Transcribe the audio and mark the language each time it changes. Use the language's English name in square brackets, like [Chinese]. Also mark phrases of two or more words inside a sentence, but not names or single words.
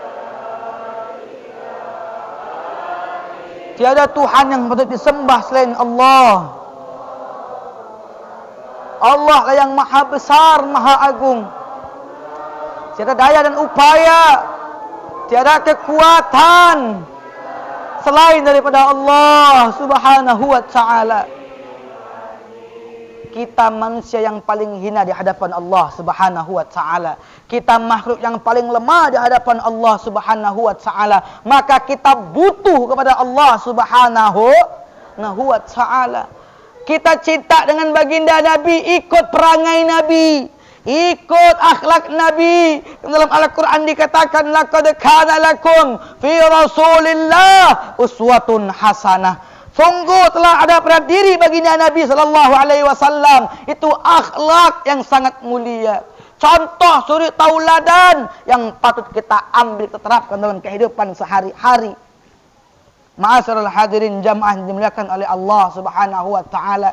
[Malay] Tiada Tuhan yang patut disembah selain Allah. Allah lah yang maha besar, maha agung. Tiada daya dan upaya, tiada kekuatan selain daripada Allah [Arabic] Subhanahu wa ta'ala. [Malay] Kita manusia yang paling hina di hadapan Allah [Arabic] Subhanahu wa ta'ala. [Malay] Kita makhluk yang paling lemah di hadapan Allah [Arabic] Subhanahu wa ta'ala. [Malay] Maka kita butuh kepada Allah [Arabic] Subhanahu wa ta'ala. [Malay] Kita cinta dengan baginda Nabi, ikut perangai Nabi, ikut akhlak Nabi. Dalam Al-Quran dikatakan, [Arabic] laqad kana lakum fi Rasulillah uswatun hasanah. [Malay] Sungguh telah ada pada diri baginda Nabi SAW itu akhlak yang sangat mulia. Contoh suri tauladan yang patut kita ambil, kita terapkan dalam kehidupan sehari-hari. [Arabic] Ma'asyiral hadirin [Malay] jamaah yang dimuliakan oleh Allah [Arabic] Subhanahu wa ta'ala.